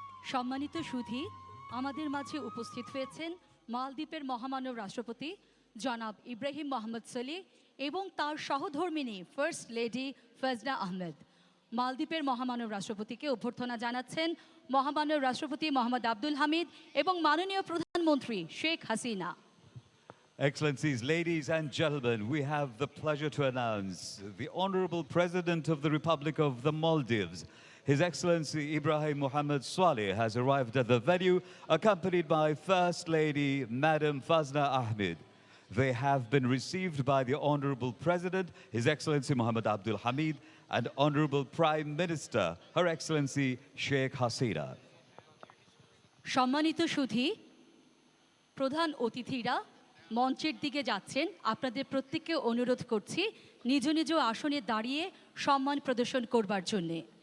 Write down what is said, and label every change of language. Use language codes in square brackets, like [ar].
[bn] সম্মানিত সুধী, আমাদের মাঝে উপস্থিত হয়েছেন মালদ্বীপের মহামানব রাষ্ট্রপতি জনাব ইব্রাহিম মোহাম্মদ সলিহ এবং তার সহধর্মিণী ফার্স্ট লেডি ফজনা আহমেদ। মালদ্বীপের মহামানব রাষ্ট্রপতিকে অভ্যর্থনা জানাচ্ছেন মহামানব রাষ্ট্রপতি মোহাম্মদ আব্দুল হামিদ এবং মাননীয় প্রধানমন্ত্রী Sheikh Hasina. [en] Excellencies, ladies and gentlemen, we have the pleasure to announce the Honorable President of the Republic of the Maldives, His Excellency Ibrahim Mohammed Swaleh, has arrived at the venue, accompanied by First Lady Madam Fazna Ahmed. They have been received by the Honorable President, His Excellency Mohammed Abdul Hamid, and Honorable Prime Minister, Her Excellency Sheikh Hasina. [bn] সম্মানিত সুধী, প্রধান অতিথিরা মঞ্চের দিকে যাচ্ছেন। আপনাদের প্রত্যেককে অনুরোধ করছি নিজ নিজ আসনে দাঁড়িয়ে সম্মান প্রদর্শন করবার জন্যে।